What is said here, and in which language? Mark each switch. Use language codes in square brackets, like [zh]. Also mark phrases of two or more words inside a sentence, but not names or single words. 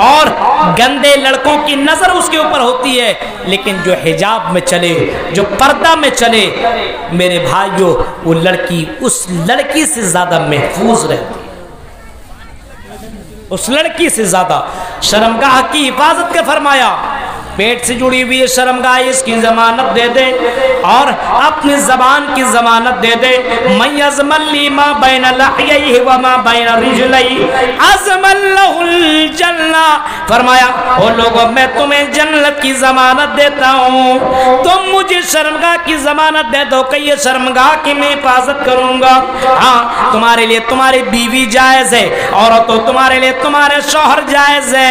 [ur] اور گندے لڑکوں کی نظر اس کے اوپر ہوتی ہے، لیکن جو حجاب میں چلے، جو پردہ میں چلے، میرے بھائیوں، وہ لڑکی اس لڑکی سے زیادہ محفوظ رہتی ہے، اس لڑکی سے زیادہ۔ شرمگاہ کی حفاظت کا فرمایا، پیٹ سے جڑی ہوئی شرمگاہ، اس کی ضمانت دے دے اور اپنی زبان کی ضمانت دے دے۔ [ar] من یضمن لی ما بین لحییہ وما بین رجلیہ اضمن لہ الجنہ۔ [ur] فرمایا او لوگوں، میں تمہیں جنت کی ضمانت دیتا ہوں، تم مجھے شرمگاہ کی ضمانت دے دو کہ یہ شرمگاہ کی میں حفاظت کروں گا۔ ہاں، تمہارے لیے تمہاری بیوی جائز ہے، عورتوں تمہارے لیے تمہارے شوہر جائز ہے۔